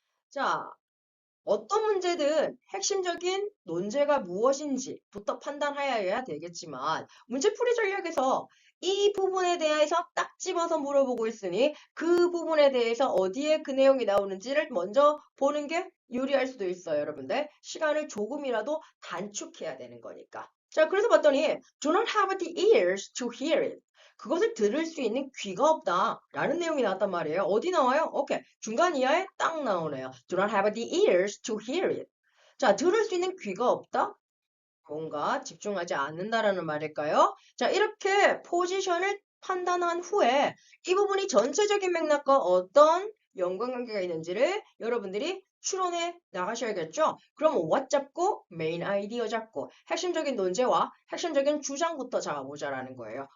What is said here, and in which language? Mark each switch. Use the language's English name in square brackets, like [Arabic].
[Korean] 자, 어떤 문제든 핵심적인 논제가 무엇인지부터 판단하여야 되겠지만 문제풀이 전략에서 이 부분에 대해서 딱 집어서 물어보고 있으니 그 부분에 대해서 어디에 그 내용이 나오는지를 먼저 보는 게 유리할 수도 있어요, 여러분들. 시간을 조금이라도 단축해야 되는 거니까. 자, 그래서 봤더니 [English] do not have the ears to hear it. [Korean] 그것을 들을 수 있는 귀가 없다 라는 내용이 나왔단 말이에요. 어디 나와요? 오케이. 중간 이하에 딱 나오네요. [English] Do not have the ears to hear it. [Korean] 자, 들을 수 있는 귀가 없다? 뭔가 집중하지 않는다라는 말일까요? 자, 이렇게 포지션을 판단한 후에 이 부분이 전체적인 맥락과 어떤 연관관계가 있는지를 여러분들이 추론해 나가셔야겠죠? 그럼 what 잡고 메인 아이디어 잡고 핵심적인 논제와 핵심적인 주장부터 잡아보자라는 거예요.